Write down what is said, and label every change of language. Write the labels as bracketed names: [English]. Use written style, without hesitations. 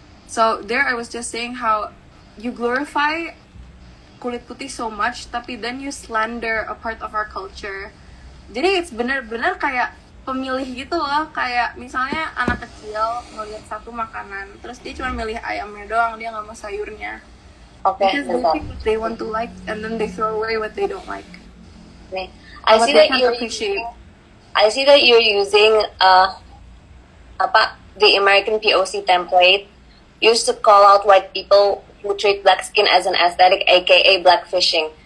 [English] So there I was just saying how you glorify [Indonesian] kulit putih [English] so much tapi then you slander a part of our culture. [Indonesian] Jadi it's bener-bener kayak pemilih gitu loh, kayak misalnya anak kecil ngeliat satu makanan terus dia cuma milih ayamnya doang, dia nggak mau sayurnya. [English] Because they think what they want to like and then they throw away what they don't like. Nih, I see that you're using the American POC template used to call out white people who treat black skin as an aesthetic, aka blackfishing.